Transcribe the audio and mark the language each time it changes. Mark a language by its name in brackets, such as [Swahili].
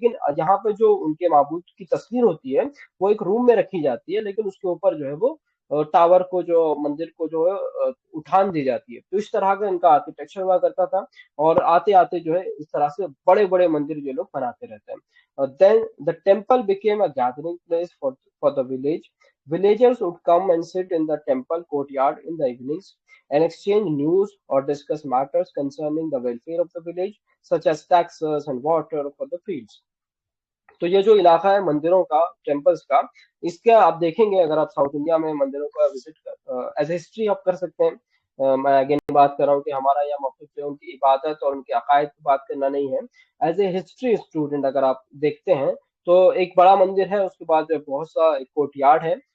[Hindi] लेकिन यहाँ पे जो उनके माबूद की तस्वीर होती है वो एक रूम में रखी जाती है, लेकिन उसके ऊपर जो है वो टावर को, जो मंदिर को जो है उठान दी जाती है। तो इस तरह का इनका आर्किटेक्चर हुआ करता था, और आते आते जो है इस तरह से बड़े बड़े मंदिर जो लोग बनाते रहते हैं। [English] Then the temple became a gathering place for the village. Villagers would come and sit in the temple courtyard in the evenings and exchange news or discuss matters concerning the welfare of the village, such as taxes and water for the fields. [Hindi] तो ये जो इलाका है मंदिरों का, temples का, इसका आप देखेंगे अगर आप साउथ इंडिया में मंदिरों का विजिट एज हिस्ट्री आप कर सकते हैं। मैं अगेन बात कर रहा हूँ कि हमारा यहाँ मौके पे उनकी इबादत और उनके अकायद की बात करना नहीं है। एज ए हिस्ट्री स्टूडेंट अगर आप देखते हैं, तो एक बड़ा मंदिर है, उसके बाद जो बहुत सा एक कोर्टयार्ड है,